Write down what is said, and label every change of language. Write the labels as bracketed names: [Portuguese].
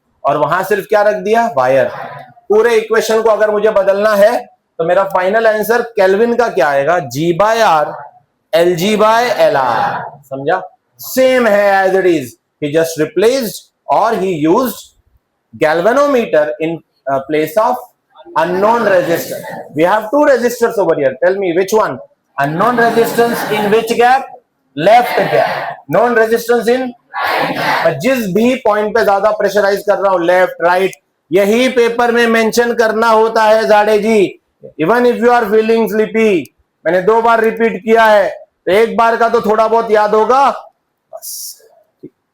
[Hindi] और वहां सिर्फ क्या रख दिया, वायर। पूरे इक्वेशन को अगर मुझे बदलना है तो मेरा फाइनल आंसर केल्विन का क्या आएगा, g bye R L G by L R. समझा? [English] same [Hindi] है [English] As it is, he just replaced और he used galvanometer in place of unknown resistor. We have two resistors over here. Tell me which one? Unknown resistance in which gap? Left gap. Known resistance in? [Hindi] मैं जिस भी point पे ज्यादा pressurise कर रहा हूं, left right, यही paper में मेंशन करना होता है जाड़े जी। [English] even if you are feeling sleepy, [Hindi] मैंने 2 बार रिपीट किया है, तो एक बार का तो थोड़ा बहुत याद होगा बस।